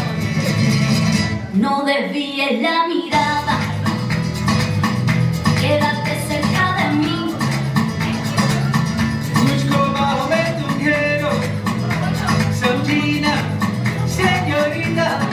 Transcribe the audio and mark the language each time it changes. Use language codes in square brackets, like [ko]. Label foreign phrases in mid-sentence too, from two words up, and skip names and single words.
[es] No desvíes la mirada, quédate cerca de mí. [hi] मुझको बाहों में तुम घेरो, समझी ना सेन्योरिटा।